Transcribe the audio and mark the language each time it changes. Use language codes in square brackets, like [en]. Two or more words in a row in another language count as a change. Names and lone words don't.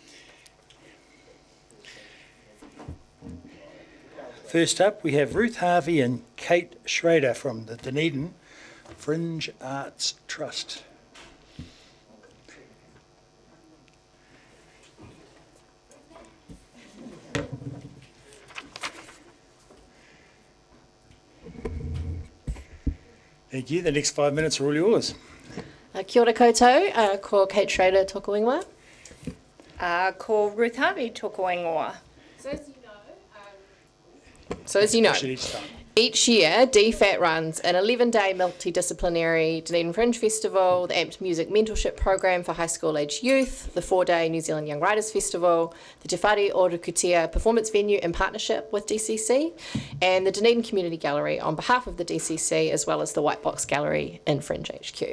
[en] First up, we have Ruth Harvey and Kate Schrader from the Dunedin Fringe Arts Trust. Thank you. The next 5 minutes are all yours. [mi] Kia ora koutou, ko Kate Schrader toko ingoa. Ko Ruth Harvey toko ingoa. [en] So as you know, each year DFAT runs an 11-day multidisciplinary Dunedin Fringe Festival, the AMPT Music Mentorship Program for high school aged youth, the 4-day New Zealand Young Writers Festival, the Te Whare o Rukutia performance venue in partnership with DCC, and the Dunedin Community Gallery on behalf of the DCC, as well as the White Box Gallery in Fringe HQ.